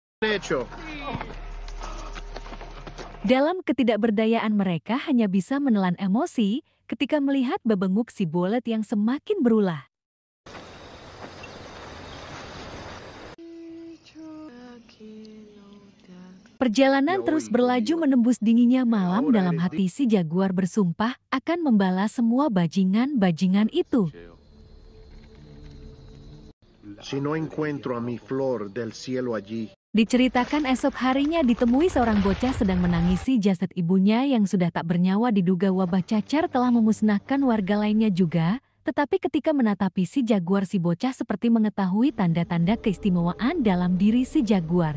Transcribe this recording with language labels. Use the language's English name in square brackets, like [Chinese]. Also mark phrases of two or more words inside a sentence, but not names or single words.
[Indonesian] Dalam ketidakberdayaan mereka hanya bisa menelan emosi ketika melihat babenguk si Bullet yang semakin berulah. Perjalanan terus berlaju menembus dinginnya malam. Dalam hati si jaguar bersumpah akan membalas semua bajingan-bajingan itu. [Spanish] Si no encuentro a mi flor del cielo allí. [Indonesian] Diceritakan esok harinya ditemui seorang bocah sedang menangisi jasad ibunya yang sudah tak bernyawa. Diduga wabah cacar telah memusnahkan warga lainnya juga. Tetapi ketika menatapi si jaguar, si bocah seperti mengetahui tanda-tanda keistimewaan dalam diri si jaguar.